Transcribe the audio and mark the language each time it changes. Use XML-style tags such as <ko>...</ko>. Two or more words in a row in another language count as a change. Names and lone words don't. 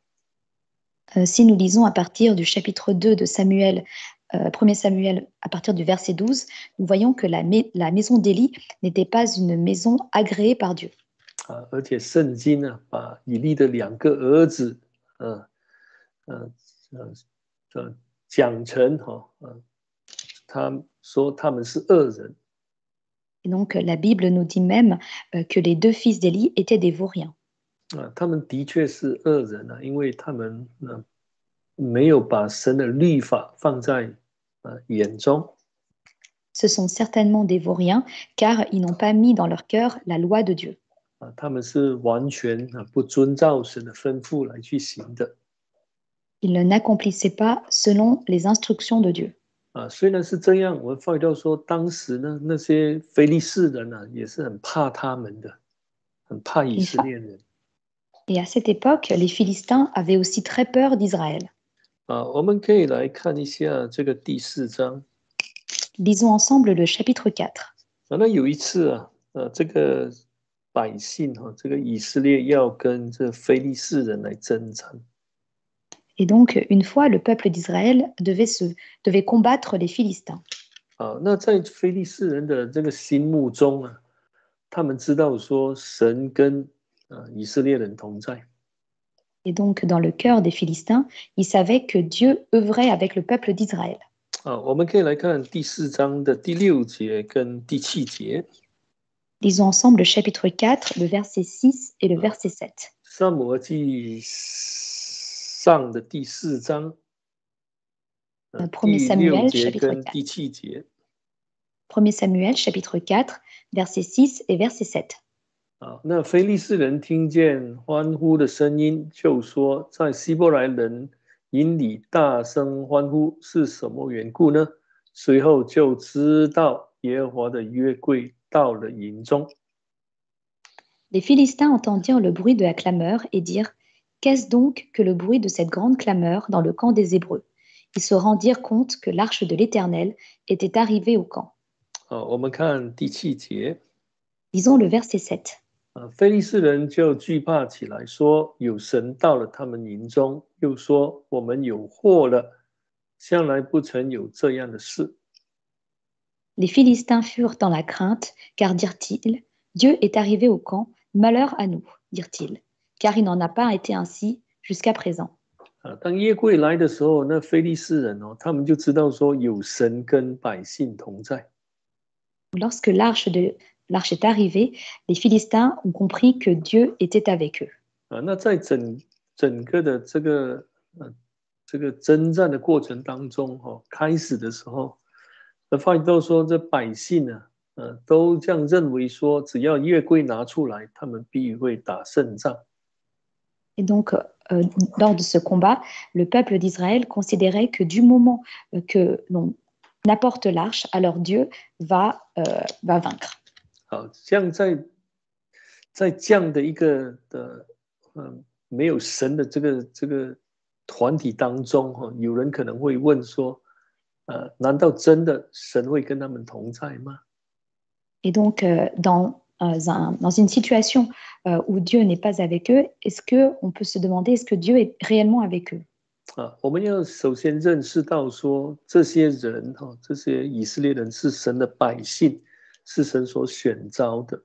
<fr>Si nous lisons à partir du chapitre 2 de Samuel, 1er Samuel, à partir du verset 12, nous voyons que la maison d'Élie n'était pas une maison agréée par Dieu.</fr> <zh>而且圣经呢，把以利的2个儿子，讲成他说他们是恶人。</zh> <fr>Et donc la Bible nous dit même que les 2 fils d'Élie étaient des vauriens.</fr> <zh>他们的确是恶人因为他们没有把神的律法放在眼中。</zh> <fr>Ce sont certainement des vauriens, car ils n'ont pas mis dans leur cœur la loi de Dieu.</fr> <zh>他们是完全不遵照神的吩咐来去行的。</zh> <fr>Ils n'accomplissaient pas selon les instructions de Dieu.</fr> <zh>虽然是这样，我发觉到说，当时呢，那些非利士人也是很怕他们的，很怕以色列人。</zh> <fr>Et à cette époque, les Philistins avaient aussi très peur d'Israël.</fr> <zh>我们可以来看一下这个第4章。</zh> <fr>Lisons ensemble le chapitre 4.</fr> <zh>那有一次这个百姓这个以色列要跟这非利士人来征战。</zh> <fr>Et donc, une fois, le peuple d'Israël devait combattre les Philistins.</fr> <zh>那在非利士人的这个心目中他们知道说神跟以色列人同在。</zh> <fr>Et donc, dans le cœur des Philistins, ils savaient que Dieu œuvrait avec le peuple d'Israël.</fr> <zh>我们可以来看第4章的第6节跟第7节。</zh> <fr>Lisons ensemble le chapitre 4, le verset 6 et le verset 7.</fr> <zh>撒母耳记上的第4章</zh> <fr>1er Samuel, chapitre 4.</fr> <zh>第7节。</zh> <fr>1er Samuel, chapitre 4, verset 6 et verset 7.</fr> <zh>那非利士人听见欢呼的声音，就说在希伯来人营里大声欢呼，是什么缘故呢？随后就知道耶和华的约柜到了营中。</zh> <fr>Les Philistins entendirent le bruit de la clameur et dirent: Qu'est-ce donc que le bruit de cette grande clameur dans le camp des Hébreux? Ils se rendirent compte que l'arche de l'Éternel était arrivée au camp.</fr> <zh>我们看第7节。</zh> <fr>Lisons le verset 7.</fr> <zh>非利士人就惧怕起来，说有神到了他们营中，又说我们有祸了，向来不曾有这样的事。</zh> <fr>Les Philistins furent dans la crainte, car dirent-ils, Dieu est arrivé au camp, malheur à nous, dirent-ils, car il n'en a pas été ainsi jusqu'à présent.</fr> <zh>当约柜来的时候，那非利士人他们就知道说有神跟百姓同在。</zh> <fr>Lorsque l'arche est arrivée, les Philistins ont compris que Dieu était avec eux.</fr> <zh>那在整个的这个征战的过程当中开始的时候，发现到说这百姓都这样认为说，只要约柜拿出来，他们必会打胜仗。</zh> <fr>Et donc, lors de ce combat, le peuple d'Israël considérait que du moment que l'on apporte l'arche, alors Dieu va vaincre.</fr> <zh>这样在这样的一个没有神的这个团体当中有人可能会问说，难道真的神会跟他们同在吗？</zh> <fr>Et donc, dans une situation où Dieu n'est pas avec eux, est-ce qu'on peut se demander, est-ce que Dieu est réellement avec eux?</fr> <zh>我们要首先认识到说，这些人这些以色列人是神的百姓，是神所选召的。</zh>